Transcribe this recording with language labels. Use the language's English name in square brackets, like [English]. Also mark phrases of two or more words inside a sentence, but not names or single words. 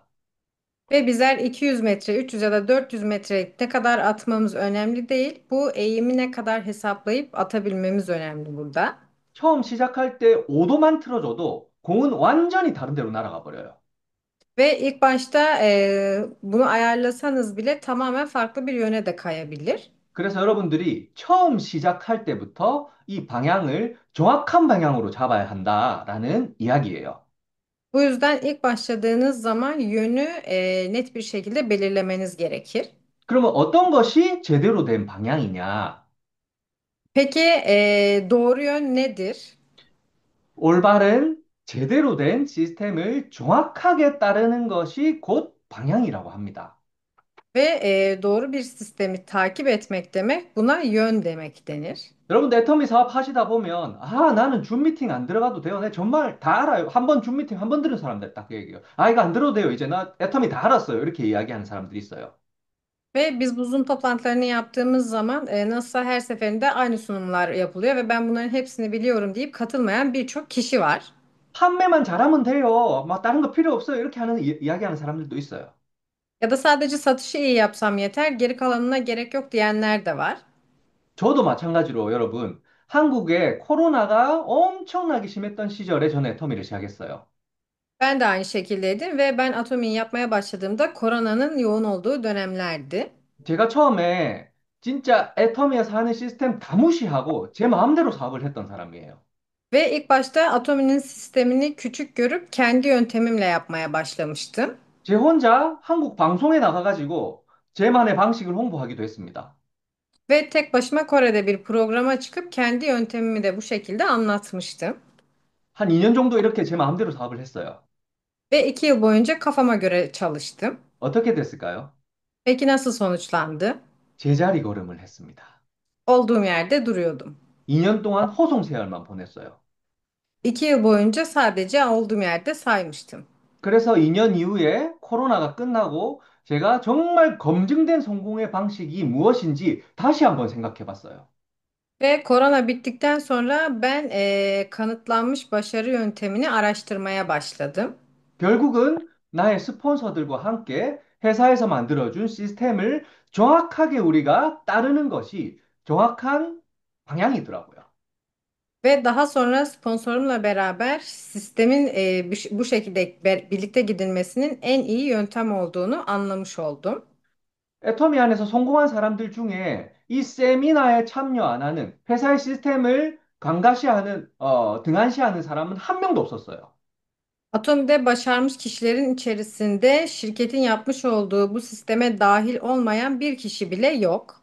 [Turkish] Ve bizler 200 metre, 300 ya da 400 metre ne kadar atmamız önemli değil. Bu eğimi ne kadar hesaplayıp atabilmemiz önemli burada. [Korean] 처음 시작할 때 5도만 틀어줘도 공은 완전히 다른 데로 날아가 버려요. [Turkish] Ve ilk başta bunu ayarlasanız bile tamamen farklı bir yöne de kayabilir. [Korean] 그래서 여러분들이 처음 시작할 때부터 이 방향을 정확한 방향으로 잡아야 한다라는 이야기예요. [Turkish] Bu yüzden ilk başladığınız zaman yönü net bir şekilde belirlemeniz gerekir. [Korean] 그러면 어떤 것이 제대로 된 방향이냐? [Turkish] Peki doğru yön nedir? [Korean] 올바른 제대로 된 시스템을 정확하게 따르는 것이 곧 방향이라고 합니다. [Turkish] Ve doğru bir sistemi takip etmek demek buna yön demek denir. [Korean] 여러분, 애터미 사업 하시다 보면, 나는 줌 미팅 안 들어가도 돼요. 내 정말 다 알아요. 한 번 줌 미팅 한 번 들은 사람들 딱 그 얘기해요. 이거 안 들어도 돼요. 이제 나 애터미 다 알았어요. 이렇게 이야기하는 사람들이 있어요. [Turkish] Ve biz bu Zoom toplantılarını yaptığımız zaman nasılsa her seferinde aynı sunumlar yapılıyor ve ben bunların hepsini biliyorum deyip katılmayan birçok kişi var. [Korean] 판매만 잘하면 돼요. 막 다른 거 필요 없어요. 이렇게 하는 이야기하는 사람들도 있어요. [Turkish] Ya da sadece satışı iyi yapsam yeter, geri kalanına gerek yok diyenler de var. [Korean] 저도 마찬가지로 여러분, 한국에 코로나가 엄청나게 심했던 시절에 저는 애터미를 시작했어요. [Turkish] Ben de aynı şekildeydim ve ben Atomi'yi yapmaya başladığımda koronanın yoğun olduğu dönemlerdi. [Korean] 제가 처음에 진짜 애터미에서 하는 시스템 다 무시하고 제 마음대로 사업을 했던 사람이에요. [Turkish] Ve ilk başta Atomi'nin sistemini küçük görüp kendi yöntemimle yapmaya başlamıştım. [Korean] 제 혼자 한국 방송에 나가가지고 제만의 방식을 홍보하기도 했습니다. [Turkish] Ve tek başıma Kore'de bir programa çıkıp kendi yöntemimi de bu şekilde anlatmıştım. [Korean] 한 2년 정도 이렇게 제 마음대로 사업을 했어요. [Turkish] Ve 2 yıl boyunca kafama göre çalıştım. [Korean] 어떻게 됐을까요? [Turkish] Peki nasıl sonuçlandı? [Korean] 제자리 걸음을 했습니다. [Turkish] Olduğum yerde duruyordum. [Korean] 2년 동안 호송세열만 보냈어요. [Turkish] 2 yıl boyunca sadece olduğum yerde saymıştım. [Korean] 그래서 2년 이후에 코로나가 끝나고 제가 정말 검증된 성공의 방식이 무엇인지 다시 한번 생각해 봤어요. [Turkish] Ve korona bittikten sonra ben kanıtlanmış başarı yöntemini araştırmaya başladım. [Korean] 결국은 나의 스폰서들과 함께 회사에서 만들어준 시스템을 정확하게 우리가 따르는 것이 정확한 방향이더라고요. [Turkish] Ve daha sonra sponsorumla beraber sistemin bu şekilde birlikte gidilmesinin en iyi yöntem olduğunu anlamış oldum. [Korean] 애터미 안에서 성공한 사람들 중에 이 세미나에 참여 안 하는 회사의 시스템을 강가시하는, 등한시하는 사람은 한 명도 없었어요. [Turkish] Atomi'de başarmış kişilerin içerisinde şirketin yapmış olduğu bu sisteme dahil olmayan bir kişi bile yok.